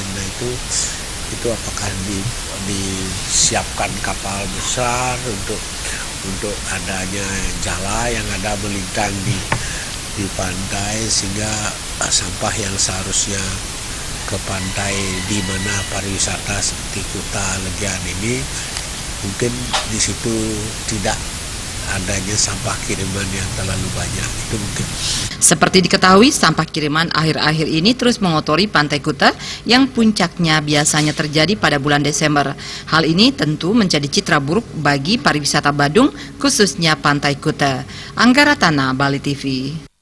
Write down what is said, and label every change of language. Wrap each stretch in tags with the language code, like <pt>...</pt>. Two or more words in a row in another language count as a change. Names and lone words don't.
<id>Nah itu apakah disiapkan kapal besar untuk adanya jala yang ada melintang di pantai sehingga sampah yang seharusnya ke pantai di mana pariwisata seperti Kuta Legian ini mungkin di situ tidak adanya sampah kiriman yang terlalu banyak, itu mungkin. Seperti diketahui, sampah kiriman akhir-akhir ini terus mengotori Pantai Kuta yang puncaknya biasanya terjadi pada bulan Desember. Hal ini tentu menjadi citra buruk bagi pariwisata Badung, khususnya Pantai Kuta. Angga Ratana, Bali TV.</id>